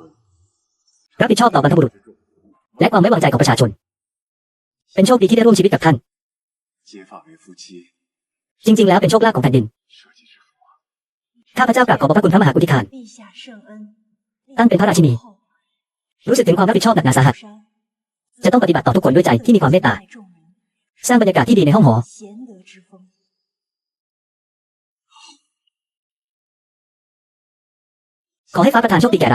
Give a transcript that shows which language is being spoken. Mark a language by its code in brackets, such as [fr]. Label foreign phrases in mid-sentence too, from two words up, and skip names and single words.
[th] รับผิดชอบต่อบรรพบุรุษ และความไว้วางใจของประชาชน เป็นโชคดีที่ได้ร่วมชีวิตกับท่าน [zh] 结发为夫妻， [th] จริงๆแล้วเป็นโชคลาภของแผ่นดิน [zh] 社稷之福啊！ [th] ข้าพเจ้ากราบขอบพระคุณพระมหากรุณาธิคุณ [zh] 陛下圣恩， [th] ตั้งเป็นพระราชินี รู้สึกถึงความรับผิดชอบหนักหนาสาหัส จะต้องปฏิบัติต่อทุกคนด้วยใจที่มีความเมตตา สร้างบรรยากาศที่ดีในห้องหอ [zh] 贤德之风。 [th] ขอให้ฟ้าประทานโชคดีแก่เรา